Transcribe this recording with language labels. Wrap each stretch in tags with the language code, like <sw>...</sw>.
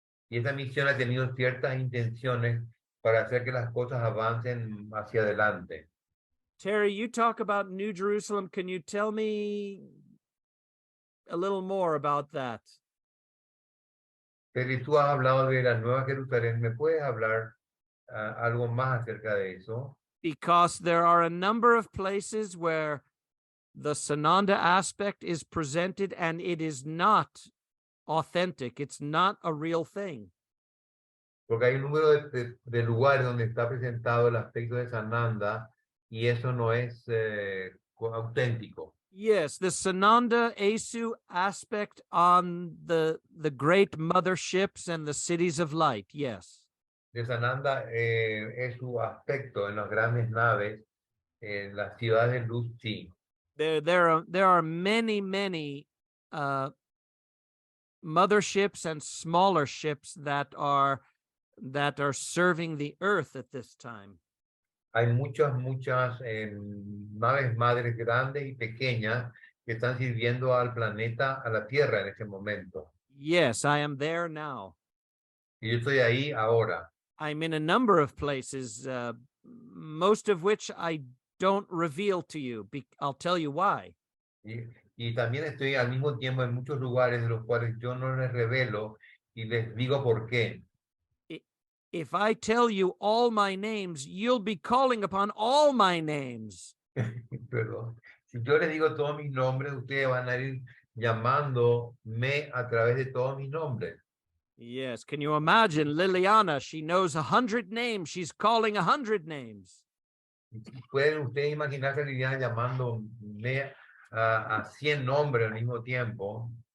<es>Y esa misión ha tenido ciertas intenciones para hacer que las cosas avancen hacia adelante.</es> <en>Terry, you talk about New Jerusalem. Can you tell me a little more about that?</en> <es>Pero tú has hablado de la Nueva Jerusalén. ¿Me puedes hablar algo más acerca de eso?</es> <en>Because there are a number of places where the Sananda aspect is presented and it is not authentic. It's not a real thing.</en> <es>Porque hay un número de lugares donde está presentado el aspecto de Sananda y eso no es auténtico.</es> <en>Yes, the Sananda Asu aspect on the great motherships and the cities of light. Yes.</en> <es>De Sananda es su aspecto en las grandes naves, en las ciudades de luz, sí.</es> <en>There are many motherships and smaller ships that are serving the earth at this time.</en> <es>hay muchas naves madres grandes y pequeñas que están sirviendo al planeta, a la Tierra en este momento.</es> <en>Yes, I am there now.</en> <es>Y yo estoy ahí ahora.</es> <en>I'm in a number of places, most of which I don't reveal to you. I'll tell you why.</en> <es>Y también estoy al mismo tiempo en muchos lugares de los cuales yo no les revelo y les digo por qué.</es> <en>If I tell you all my names, you'll be calling upon all my names.</en> <es>Perdón. Si yo les digo todos mis nombres, ustedes van a ir llamándome a través de todos mis nombres.</es> <en>Yes. Can you imagine Liliana? She knows 100 names. She's calling 100 names.</en> <es>¿Pueden ustedes imaginarse a Liliana llamándome a 100 nombres al mismo tiempo?</es>